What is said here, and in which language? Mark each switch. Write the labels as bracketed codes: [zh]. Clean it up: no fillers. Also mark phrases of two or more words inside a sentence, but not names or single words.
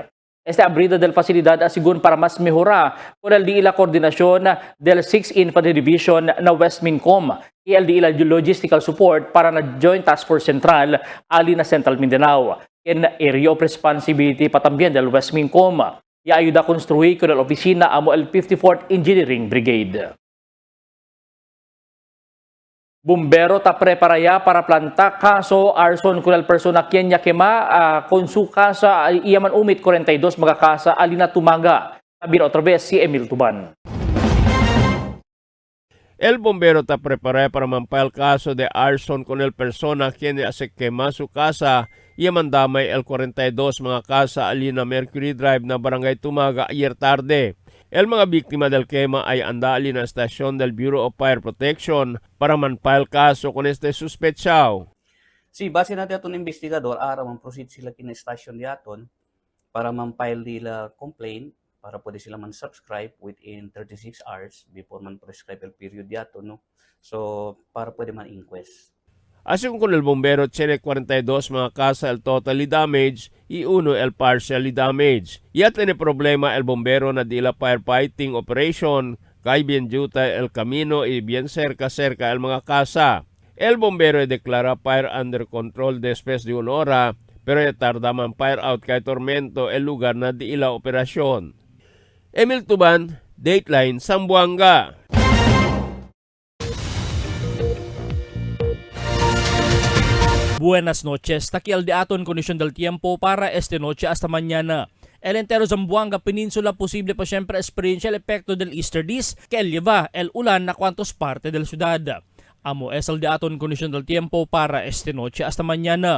[cbk] Esta abrida del facilidad asigun para mas mejora con el di la coordinación del 6th Infantry Division na West Mincom y el di la [en] logistical support [cbk] para na Joint Task Force Central alina Central Mindanao. En [en] area of responsibility [cbk] pa también del West Mincom. Y ayuda a construir con la oficina amo el 54th Engineering Brigade. Bumbero ta preparaya para planta kaso arson con el persona quien ya quema con su casa iyaman umit 42 mga casa alina Tumaga. Sabi otra vez si Emil Tuban. El bombero ta preparaya para mampal caso de arson con el persona quien se quema su casa y mandamay el 42 mga casa alina Mercury Drive na barangay Tumaga ayer tarde. El mga biktima del quema ay anda alina estasyon del Bureau of Fire Protection para manpal kaso con este suspechao. Si base natin atong investigador, araw man proceed sila kina-estasyon diaton para man-file nila complaint para pwede sila man-subscribe [en] within 36 hours before [cbk] man prescribe el period diaton, no? So, para pwede man-inquest. Asin con el bombero tiene 42 mga casa el [en] totally damaged [cbk] y uno el [en] partially damaged. [cbk] Ya tiene problema el bombero na di la firefighting operation kay bien juta el camino y bien cerca el mga casa. El bombero declara [en] fire under control [cbk] después de 1 hora pero ya tarda man [en] fire out [cbk] kay tormento el lugar na di la operasyon. Emil Tuban, Dateline, Zamboanga. Buenas noches, takial de aton kondisyon del tiempo para esta noche hasta mañana. El entero Zamboanga Peninsula posible pa siempre experiencia el efecto del easterlies que lleva el ulan na cuantos parte del ciudad. Amo es el de aton kondisyon del tiempo para esta noche hasta mañana.